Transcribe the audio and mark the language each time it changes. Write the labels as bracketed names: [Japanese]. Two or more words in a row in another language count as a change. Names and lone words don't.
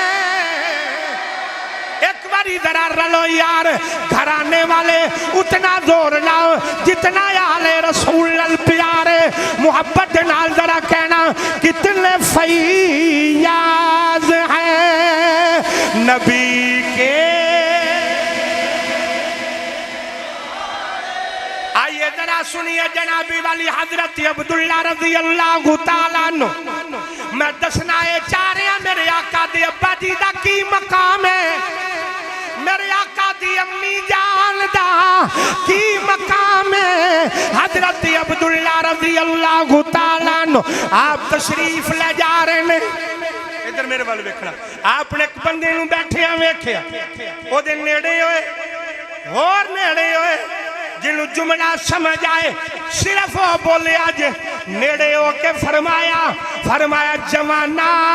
[Punjabi] ایک باری ذرا رلو یار گھرانے والے اتنا زور لاؤ جتنا آل رسول نال پیارے محبت نال ذرا کہنا کتنے فیاض ہیں نبی کے. آئیے آئیے ذرا سنیے جنابی والی حضرت عبداللہ [Arabic] رضي الله تعالى عنه [Punjabi] میں دسنا یہ چاہ رہا میرے آقا دے ابا جی دا کی مقام ہے میرے آقا دی امی جان دا کی مقام ہے حضرت عبداللہ [Arabic] رضي الله تعالى عنه [Punjabi] آپ تشریف لے جا رہے نے ادھر میرے ول ویکھنا آپ نے ایک بندے نوں بیٹھیا ویکھیا اودے نیڑے ہوئے ہور نیڑے ہوئے جنہوں جملہ سمجھ آئے صرف وہ بولے اج نیڑے ہو کے فرمایا فرمایا جوانا